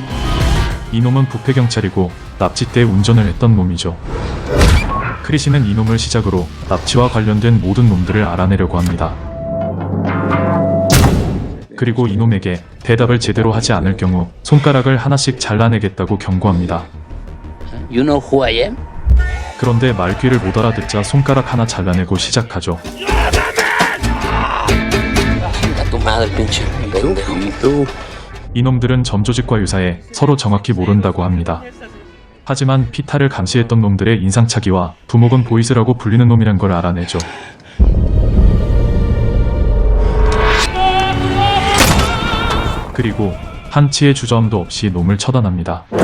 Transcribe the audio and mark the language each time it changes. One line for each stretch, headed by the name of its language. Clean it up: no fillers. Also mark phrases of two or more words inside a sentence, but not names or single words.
Korean: 이놈은 부패 경찰이고 납치 때 운전을 했던 놈이죠. 크리시는 이놈을 시작으로 납치와 관련된 모든 놈들을 알아내려고 합니다. 그리고 이놈에게 대답을 제대로 하지 않을 경우 손가락을 하나씩 잘라내겠다고 경고합니다.
English: You know who I am?
Korean: 그런데 말귀를 못 알아듣자 손가락 하나 잘라내고 시작하죠.
Spanish: A tu madre, pinche pendejo.
Korean: 이놈들은 점조직과 유사해 서로 정확히 모른다고 합니다. 하지만 피타를 감시했던 놈들의 인상착의와 두목은 보이스라고 불리는 놈이란 걸 알아내죠. 그리고 한치의 주저함도 없이 놈을 처단합니다.